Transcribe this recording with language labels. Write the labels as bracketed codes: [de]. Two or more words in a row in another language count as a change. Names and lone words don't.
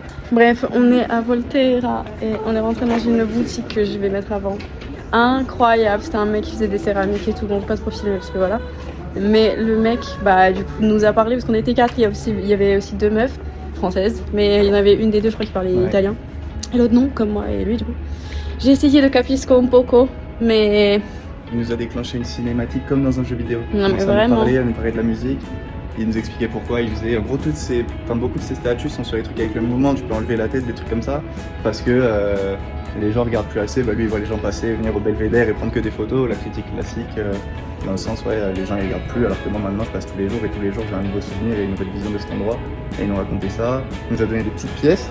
[fr] Bref, on est à Volterra et on est rentré dans une boutique que je vais mettre avant. Incroyable, c'était un mec qui faisait des céramiques et tout, donc pas trop filmé parce que voilà. Mais le mec, bah du coup, nous a parlé parce qu'on était 4, il y avait aussi 2 meufs françaises, mais il y en avait une des 2, je crois, qui parlait italien. Et l'autre non, comme moi et lui du coup. J'ai essayé de [it] capisco un poco, [fr] mais... Il nous a déclenché une cinématique comme dans un jeu vidéo. Non mais vraiment. Elle nous parlait de la musique. Il nous expliquait pourquoi, il faisait en gros beaucoup de ces statues sont sur les trucs avec le mouvement, tu peux enlever la tête, des trucs comme ça, parce que les gens regardent plus assez, bah lui il voit les gens passer, venir au belvédère et prendre que des photos, la critique classique, dans le sens les gens ils regardent plus, alors que moi maintenant je passe tous les jours et tous les jours j'ai un nouveau souvenir et une nouvelle vision de cet endroit, et il nous racontait ça, il nous a donné des petites pièces,